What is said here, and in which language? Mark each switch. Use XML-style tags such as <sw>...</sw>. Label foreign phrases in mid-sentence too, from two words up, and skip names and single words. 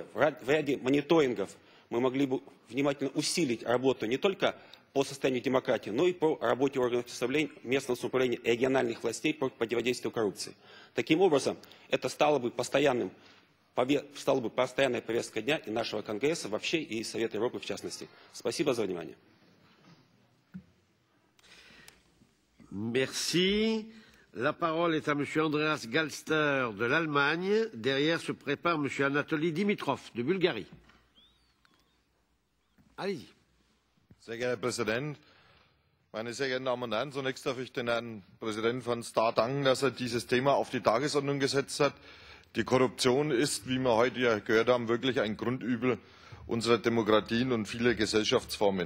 <ru>В ряде мониторингов мы могли бы внимательно усилить работу не только по состоянию демократии, но и по работе органов местного самоуправления и региональных властей по противодействию коррупции. Таким образом, это стало бы постоянной повесткой дня и нашего Конгресса вообще, и Совета Европы в частности. Спасибо за внимание.</ru> <fr>Merci. La parole est à M. Andreas Galster de l'Allemagne. Derrière se prépare M. Anatoly Dimitrov de Bulgarie. Allez-y.</fr> <de>Sehr geehrter Herr Präsident, meine sehr geehrten Damen und Herren! Zunächst darf ich den Herrn Präsidenten von Star danken, dass er dieses Thema auf die Tagesordnung gesetzt hat. Die Korruption ist, wie wir heute ja gehört haben, wirklich ein Grundübel unserer Demokratien und vieler Gesellschaftsformen.</de>